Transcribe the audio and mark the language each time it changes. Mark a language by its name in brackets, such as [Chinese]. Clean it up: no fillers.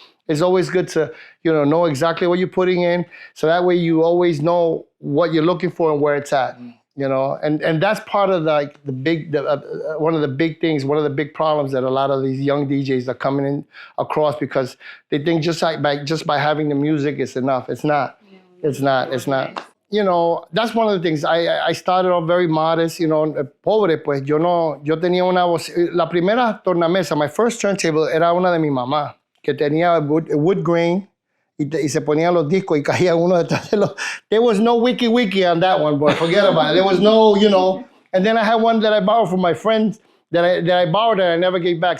[English] It's always good to, know exactly what you're putting in, so that way you always know what you're looking for and where it's at. And that's part of one of the big things, one of the big problems that a lot of these young DJs are coming in across, because they think just by having the music it's enough. It's not. It's not. That's one of the things. I started off very modest, [Spanish] pobre, pues yo tenía una voz. La primera tornamesa, [English] my first turntable, [Spanish] era una de mi mamá, que tenía [English] wood grain, [Spanish] y se ponían los discos y caía uno detrás de los. [English] There was no wiki on that one, boy. Forget about it. There was no, And then I had one that I borrowed from my friends that I borrowed and I never gave back.